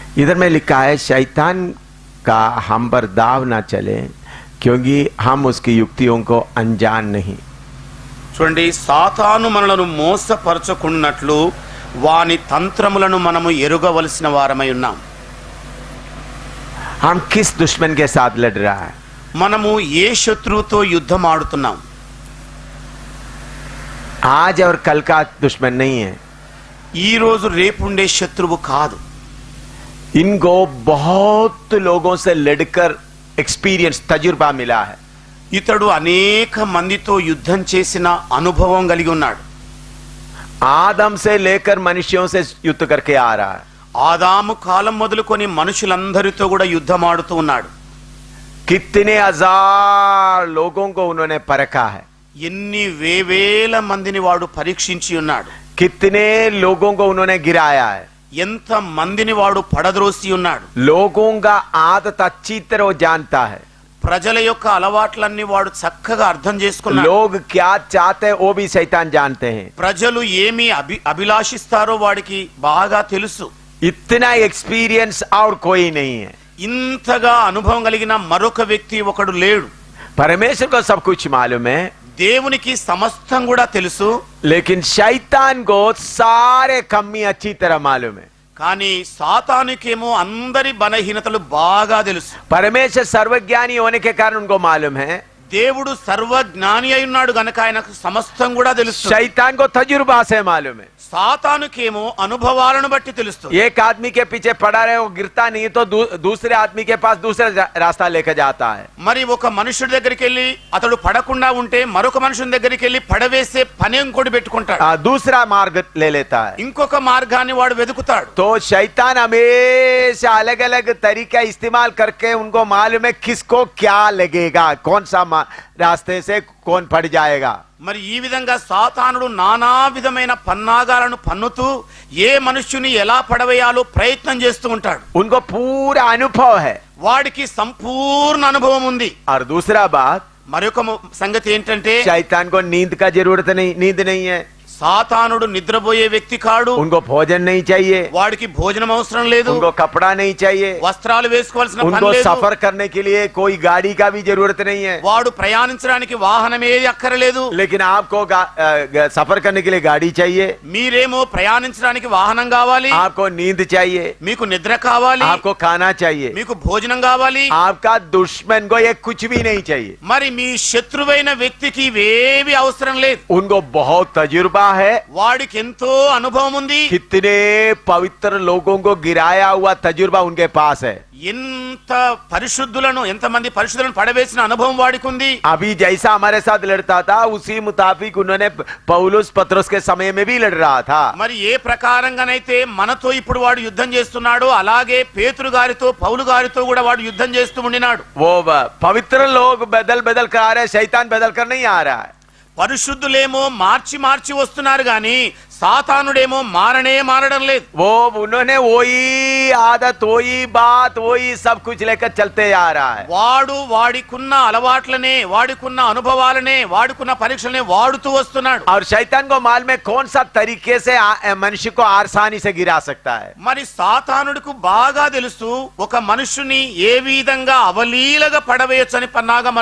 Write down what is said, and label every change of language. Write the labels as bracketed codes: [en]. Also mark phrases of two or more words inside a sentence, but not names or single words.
[hi] इधर में लिखा है शैतान का हम पर दाव ना चले क्योंकि हम उसकी युक्तियों को अनजान नहीं। [te] చూడండి, సాతాను మనలను మోసపరచుకున్నట్లు వాని తంత్రములను మనము ఎరుగవలసిన వారమై ఉన్నాం. [hi] हम किस दुश्मन के साथ लड़ रहा है? [te] మనము ఏ శత్రువుతో యుద్ధం ఆడుతున్నాం? [hi] आज और कल का दुश्मन नहीं है, [te] ఈ రోజు రేపుండే శత్రువు కాదు. [hi] इनको बहुत लोगों से लड़कर एक्सपीरियंस तजुर्बा मिला है। [te] ఇతడు అనేక మందితో యుద్ధం చేసిన అనుభవం కలిగి ఉన్నాడు. [hi] आदम से लेकर मनुष्यों से युद्ध करके आ रहा है। [te] ఆదాము కాలం మొదలుకొని మనుషులందరితో కూడా యుద్ధం ఆడుతూ ఉన్నాడు. [hi] कितने हजार लोगों को उन्होंने परखा है, [te] ఎన్ని వేవేల మందిని వాడు పరీక్షించి ఉన్నాడు. [hi] कितने लोगों को उन्होंने गिराया है, [te] ఎంత మందిని వాడు పడద్రోసి ఉన్నాడు. [hi] लोगों का आदत अच्छी तरह जानता है, [te] ప్రజల యొక్క అలవాట్లన్నీ వాడు చక్కగా అర్థం చేసుకున్నాడు. [hi] लोग क्या चाहते हैं वो भी शैतान जानते हैं। [te] ప్రజలు ఏమి అభిలాషిస్తారో వాడికి బాగా తెలుసు. [hi] इतना एक्सपीरियंस और कोई नहीं है। [te] ఇంతగా అనుభవం కలిగిన మరొక వ్యక్తి ఒకడు లేడు. [hi] परमेश्वर को सब कुछ मालूम है, [te] దేవునికి సమస్తం కూడా తెలుసు. [hi] लेकिन शैतान को सारे कमी अच्छी तरह मालूम है। [te] కానీ సాతానుకేమో అందరి బలహీనతలు బాగా తెలుసు. [hi] परमेश्वर सर्वज्ञानी होने के कारण उनको मालूम है, [te] దేవుడు సర్వజ్ఞాని అయి ఉన్నాడు గనక ఆయనకు సమస్తం కూడా తెలుసు. [hi] शैतान को तजुर्बा से मालूम है। [te] సాతానుకేమో అనుభవాలను బట్టి తెలుస్తుంది. [hi] एक आदमी के पीछे पड़ा रहे वो गिरता नहीं तो दूसरे आदमी के पास दूसरा रास्ता लेकर जाता है। [te] మరి ఒక మనుషుడి దగ్గరికి వెళ్ళి అతడు పడకుండా ఉంటే మరొక మనుషుని దగ్గరికి వెళ్ళి పడవేసే పని ఇంకోటి పెట్టుకుంటాడు. [hi] दूसरा मार्ग ले लेता है। [te] ఇంకొక మార్గాన్ని వాడు వెతుకుతాడు. [hi] तो शैतान हमेशा अलग अलग तरीका इस्तेमाल करके उनको मालूम है किसको क्या लगेगा, कौन सा रास्ते से कौन पड़ जाएगा। [te] మరి ఈ విధంగా సాతానుడు నానా విధమైన పన్నాగాలను పన్నుతూ ఏ మనుష్యుని ఎలా పడవేయాలో ప్రయత్నం చేస్తూ ఉంటాడు. [hi] उनको पूरा अनुभव है। [te] వాడికి సంపూర్ణ అనుభవం ఉంది. [hi] और दूसरा बात, [te] మరొక సంగతి ఏంటంటే [hi] शैतान को नींद का जरूरत नहीं, नींद नहीं है। [te] సాతానుడు నిద్రపోయే వ్యక్తి కాడు. [hi] उनको भोजन नहीं चाहिए, [te] వాడికి భోజనం అవసరం లేదు. [hi] उनको कपड़ा नहीं चाहिए, [te] వస్త్రాలు వేసుకోవాల్సిన పని [hi] उनको [te] లేదు. [hi] सफर करने के लिए कोई गाड़ी का भी जरूरत नहीं है। [te] వాడు ప్రయాణించడానికి వాహనం ఏది అక్కరలేదు. [hi] लेकिन आपको सफर करने के लिए गाड़ी चाहिए, [te] మీరేమో ప్రయాణించడానికి వాహనం కావాలి, [hi] आपको नींद चाहिए, [te] మీకు నిద్ర కావాలి, [hi] आपको खाना चाहिए। [te] మీకు భోజనం కావాలి. [hi] आपका दुश्मन को ये कुछ भी नहीं चाहिए। [te] మరి మీ శత్రువైన వ్యక్తికి ఇవేవి అవసరం లేదు. [hi] उनको बहुत तजुर्बा है, [te] వాడికి ఎంతో అనుభవం ఉంది. [hi] कितने पवित्र लोगों को गिराया हुआ तजुर्बा उनके पास है। [te] ఎంతమంది పరిశుద్ధులను పడవేసిన అనుభవం వాడికి ఉంది. [hi] अभी जैसा हमारे साथ लड़ता था उसी मुताबिक उन्होंने पौलुस पत्रोस के समय में भी लड़ रहा था। [te] మరి ఏ ప్రకారంగానైతే మనతో ఇప్పుడు వాడు యుద్ధం చేస్తున్నాడో అలాగే పేతురు గారితో పౌలు గారితో కూడా వాడు యుద్ధం చేస్తూ ఉండినాడు. [hi] वो पवित्र लोग बदल बदल कर आ रहे, शैतान बदल कर नहीं आ रहा है। [te] పరిశుద్ధులేమో మార్చి మార్చి వస్తున్నారు గాని సాతానుడేమో మారడం లేదు. [hi] वो उन्होंने वही आदत, वही बात, वही सब कुछ लेकर चलते आ रहा है। [te] వాడు వాడికున్న అలవాట్లనే, వాడికున్న అనుభవాలనే, వాడికున్న పరీక్షలనే వాడుతూ వస్తున్నాడు. [hi] और शैतान को मालूम है कौन सा तरीके से मनुष्य को आसानी से गिरा सकता है। [te] మరి సాతానుడికి బాగా తెలుసు ఒక మనుషుని ఏ విధంగా అవలీలగా పడవేయొచ్చని పన్నాగం